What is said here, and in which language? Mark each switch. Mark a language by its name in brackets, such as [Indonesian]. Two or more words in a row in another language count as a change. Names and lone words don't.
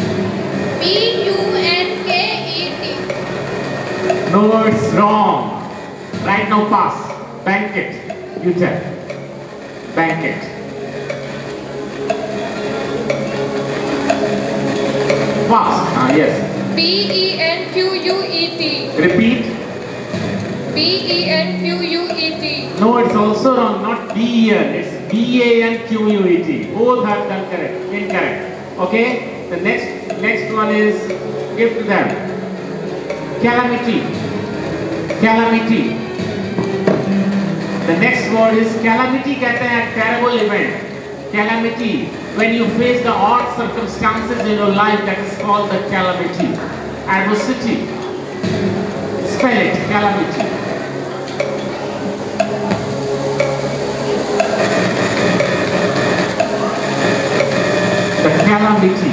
[English] B-U-N-K-E-T. no, it's wrong. Right now pass. Banquet. You tell. Banquet. Pass. Yes. B-E-N-Q-U-E-T. Repeat. B-E-N-Q-U-E-T. No, it's also wrong. Not B-E-N. It's B-A-N-Q-U-E-T. Both have done correct. Incorrect. Okay. The next one is, give to them. Calamity. Calamity. The next word is calamity. [Hindi] कहते हैं [English] terrible event. Calamity. When you face the odd circumstances in your life, that is called the calamity. Adversity. Spell it. Calamity. The calamity.